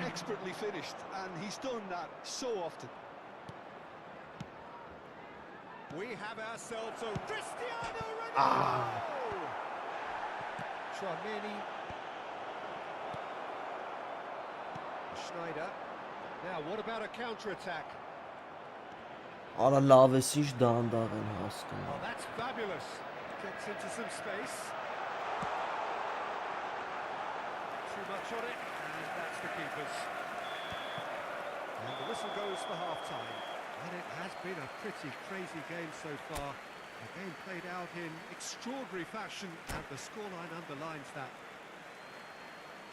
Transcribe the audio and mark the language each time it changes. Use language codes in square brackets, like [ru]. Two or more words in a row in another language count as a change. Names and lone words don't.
[en] expertly finished, and he's done that so often. We have ourselves a Cristiano Ronaldo! Tchouameni. Schneider. Now, what about a counter-attack? [hy] Արա լավ է ինչ դանդաղ են [en] Oh, [hy] հասկանում։ [en] that's fabulous. Gets into some space. Too much on it, and that's the keeper's. And the whistle goes for half-time. And it has been a pretty crazy game so far. A game played out in extraordinary fashion, and the scoreline underlines that.